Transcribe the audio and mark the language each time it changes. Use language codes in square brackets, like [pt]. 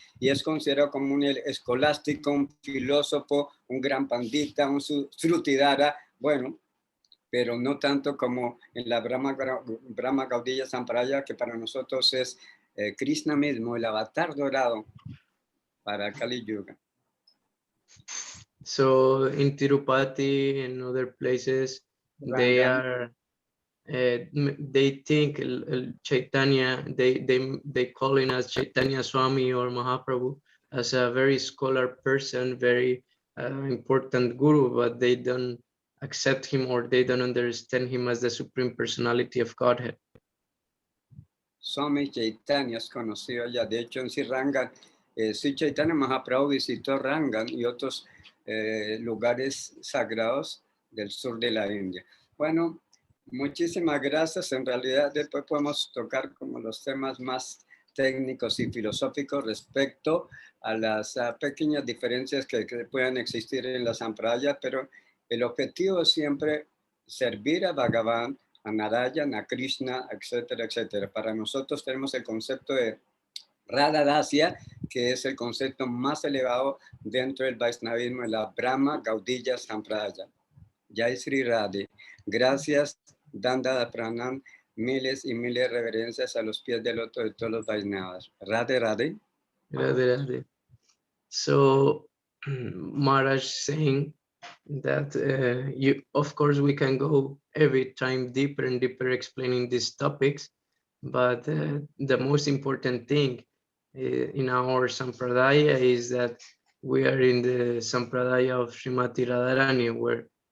[es] Y es considerado como un escolástico, un filósofo, un gran pandita, un srutidara, bueno, pero no tanto como en la Brahma Gaudya Sampradaya, que para nosotros es Krishna mismo, el avatar dorado para Kali Yuga. [en] So in Tirupati and other places, they Ranga. are, they think Chaitanya, they calling us Chaitanya Swami or Mahaprabhu as a very scholar person, very important guru, but they don't accept him or they don't understand him as the Supreme Personality of Godhead. [es] Swami Chaitanya es conocido allá. De hecho, en Sri Rangan, Sri Chaitanya Mahaprabhu visitó Rangan y otros lugares sagrados del sur de la India. Bueno, muchísimas gracias. En realidad, después podemos tocar como los temas más técnicos y filosóficos respecto a las pequeñas diferencias que puedan existir en la Sampradaya, pero el objetivo es siempre servir a Bhagavan, a Narayana, a Krishna, etcétera, etcétera. Para nosotros tenemos el concepto de Radha Dasya, que es el concepto más elevado dentro del Vaishnavismo, de la Brahma Gaudya Sampradaya. Jai Sri Radhe. Gracias, Danda Pranam, miles y miles de reverencias a los pies del loto de todos los Vaishnavas. Radhe Radhe. Radhe Radhe. [en] So Maharaj saying that of course we can go every time deeper and deeper explaining these topics, but the most important thing in our Sampradaya is that we are in the Sampradaya of Srimati Radharani, where